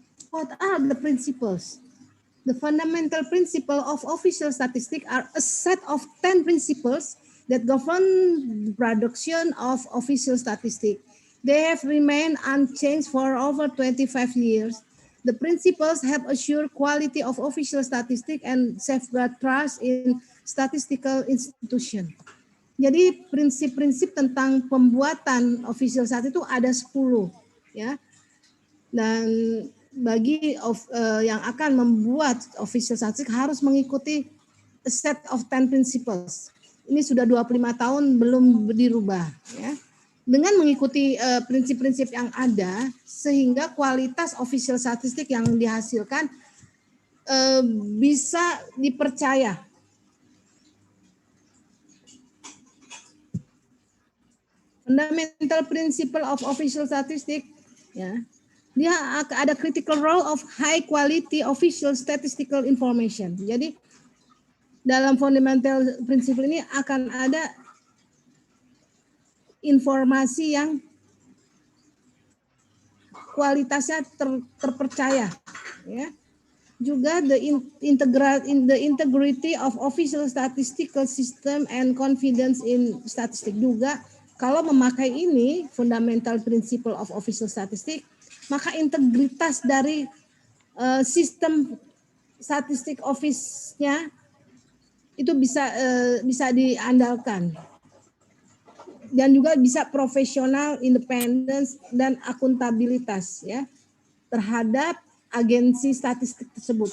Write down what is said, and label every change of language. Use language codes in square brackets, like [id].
[en] What are the principles? The fundamental principles of official statistics are a set of 10 principles that govern the production of official statistics. They have remained unchanged for over 25 years. The principles have assured quality of official statistics and safeguard trust in statistical institution. [id] Jadi prinsip-prinsip tentang pembuatan official statistik itu ada 10 ya. Dan bagi yang akan membuat official statistik harus mengikuti [en] a set of 10 principles. [id] Ini sudah 25 tahun belum dirubah ya. Dengan mengikuti prinsip-prinsip yang ada, sehingga kualitas official statistik yang dihasilkan bisa dipercaya. [en] Fundamental principle of official statistics, [id] ya, dia ada [en] critical role of high quality official statistical information. [id] Jadi dalam fundamental principle ini akan ada informasi yang kualitasnya terpercaya, ya. Juga [en] the integrity of official statistical system and confidence in statistic. [id] Juga kalau memakai ini fundamental principle of official statistics, maka integritas dari sistem statistik office-nya itu bisa diandalkan dan juga bisa profesional, independence dan akuntabilitas ya terhadap agensi statistik tersebut.